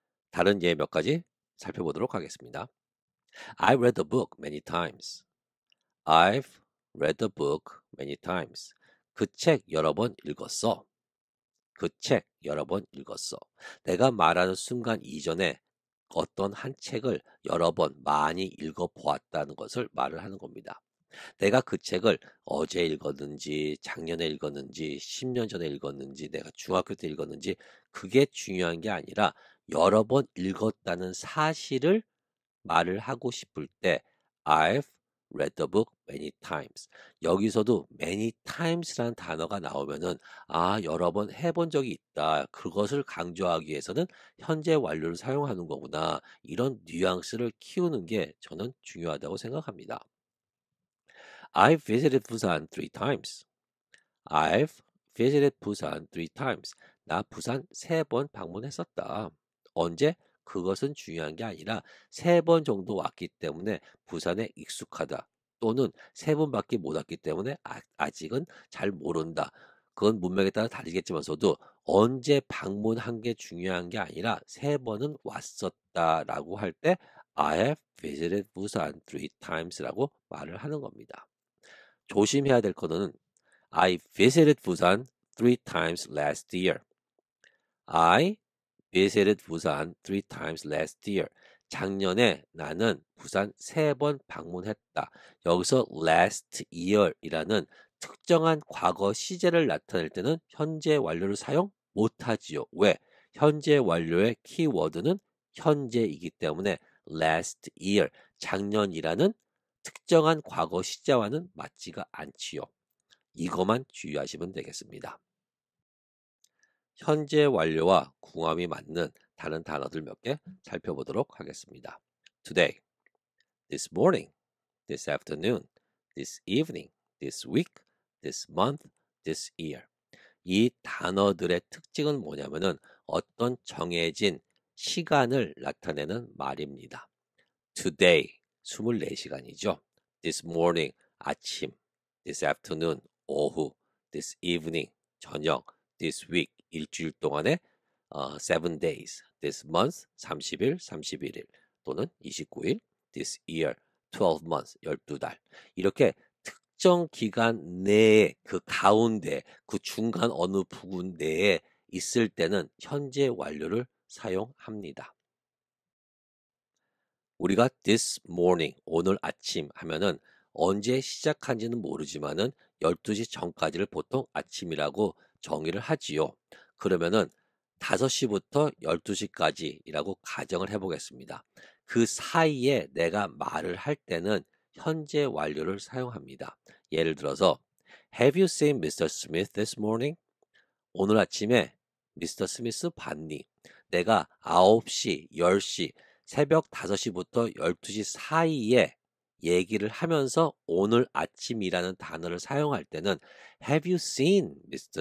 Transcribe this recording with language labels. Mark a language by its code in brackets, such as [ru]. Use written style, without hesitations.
[ko] 다른 예 몇 가지 살펴보도록 하겠습니다. [en] I read the book many times. I've read the book many times. [ko] 그 책 여러 번 읽었어. 그 책 여러 번 읽었어. 내가 말하는 순간 이전에 어떤 한 책을 여러 번 많이 읽어보았다는 것을 말을 하는 겁니다. 내가 그 책을 어제 읽었는지, 작년에 읽었는지, 10년 전에 읽었는지, 내가 중학교 때 읽었는지, 그게 중요한 게 아니라 여러 번 읽었다는 사실을 말을 하고 싶을 때 [en] I've read the book many times. [ko] 여기서도 many times라는 단어가 나오면은 여러 번 해본 적이 있다. 그것을 강조하기 위해서는 현재 완료를 사용하는 거구나. 이런 뉘앙스를 키우는 게 저는 중요하다고 생각합니다. [en] I've visited Busan 3 times. I've visited Busan 3 times. [ko] 나 부산 3번 방문했었다. 언제? 그것은 중요한 게 아니라 3번 정도 왔기 때문에 부산에 익숙하다. 또는 3번밖에 못 왔기 때문에 아직은 잘 모른다. 그건 문맥에 따라 다르겠지만서도 언제 방문한 게 중요한 게 아니라 3번은 왔었다라고 할 때 [en] I have visited Busan 3 times [ko] 라고 말을 하는 겁니다. 조심해야 될 거는 [en] I visited Busan 3 times last year. I visited Busan 3 times last year. [ko] 작년에 나는 부산 3번 방문했다. 여기서 last year이라는 특정한 과거 시제를 나타낼 때는 현재 완료를 사용 못하지요. 왜? 현재 완료의 키워드는 현재이기 때문에 last year, 작년이라는 특정한 과거 시제와는 맞지가 않지요. 이것만 주의하시면 되겠습니다. 현재 완료와 궁합이 맞는 다른 단어들 몇 개 살펴보도록 하겠습니다. [en] Today, this morning, this afternoon, this evening, this week, this month, this year. [ko] 이 단어들의 특징은 뭐냐면은 어떤 정해진 시간을 나타내는 말입니다. Today, 24시간이죠. [en] This morning, 아침. This afternoon, 오후. This evening, [ko] 저녁. [en] This week, [ko] 일주일 동안에 [en] 7 days. [ko] This month, 30일, 31일 또는 29일. [en] This year, 12 months, 12달. [ko] 이렇게 특정 기간 내에 그 가운데 그 중간 어느 부분 내에 있을 때는 현재 완료를 사용합니다. 우리가 this morning, 오늘 아침 하면은 언제 시작한지는 모르지만은 12시 전까지를 보통 아침이라고 정의를 하지요. 그러면은 5시부터 12시까지라고 가정을 해보겠습니다. 그 사이에 내가 말을 할 때는 현재 완료를 사용합니다. 예를 들어서 [en] Have you seen Mr. Smith this morning? [ko] 오늘 아침에 미스터 스미스 봤니? 내가 9시, 10시, 새벽 5시부터 12시 사이에 얘기를 하면서 오늘 아침이라는 단어를 사용할 때는 [en] Have you seen Mr.